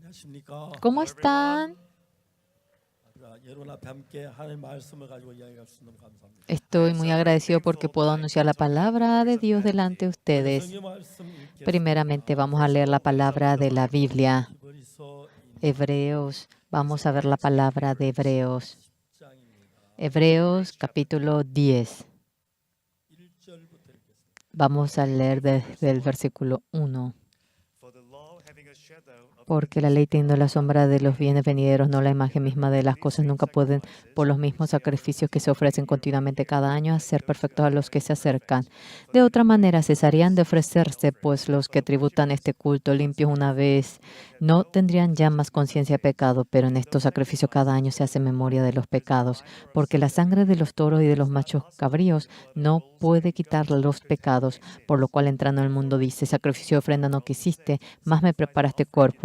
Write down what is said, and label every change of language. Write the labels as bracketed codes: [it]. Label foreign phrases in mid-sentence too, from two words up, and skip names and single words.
[ko] 안녕하십니까. [es] ¿Cómo están? [ko] 여러분 앞에 함께 하나님의 말씀을 가지고 이야기할 수 있는 감사합니다. [es] Estoy muy agradecido porque puedo anunciar la palabra de Dios delante de [ko] 먼저 [es] ustedes. [ko] 성경 말씀 읽겠습니다. [es] Primeramente vamos a leer la palabra de la Biblia. [ko] 히브리서 [es] Hebreos, vamos a ver la palabra de Hebreos. [ko] 10장입니다. [es] Hebreos capítulo 10. [ko] 1절부터 읽겠습니다. [es] Vamos a leer desde el versículo 1. Porque la ley teniendo la sombra de los bienes venideros, no la imagen misma de las cosas, nunca pueden, por los mismos sacrificios que se ofrecen continuamente cada año, hacer perfectos a los que se acercan. De otra manera, cesarían de ofrecerse, pues los que tributan este culto limpios una vez no tendrían ya más conciencia de pecado, pero en estos sacrificios cada año se hace memoria de los pecados, porque la sangre de los toros y de los machos cabríos no puede quitar los pecados, por lo cual entrando en el mundo dice, sacrificio y ofrenda no quisiste, más me preparaste cuerpo.